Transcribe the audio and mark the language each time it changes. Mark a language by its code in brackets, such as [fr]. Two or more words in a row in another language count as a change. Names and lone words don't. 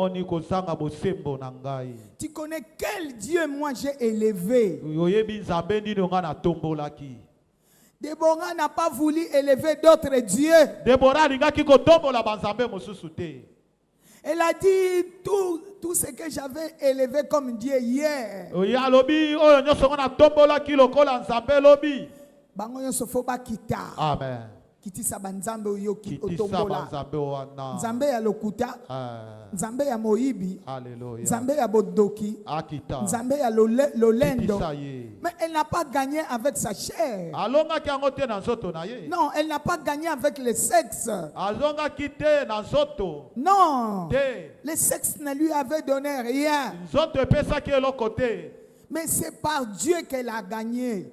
[fr] Tu connais quel Dieu moi j'ai élevé. Déborah n'a pas voulu élever d'autres dieux. Elle a dit tout ce que j'avais élevé comme Dieu hier. Amen. [ln] Kiti sabanzambe uyoki otombola. Nzambe ya lokuta. Nzambe ya moibi. Nzambe ya bodoki. Nzambe ya lolendo. [fr] Mais elle n'a pas gagné avec sa chair. Non, elle n'a pas gagné avec le sexe. Non. Le sexe ne lui avait donné rien. Mais c'est par Dieu qu'elle a gagné.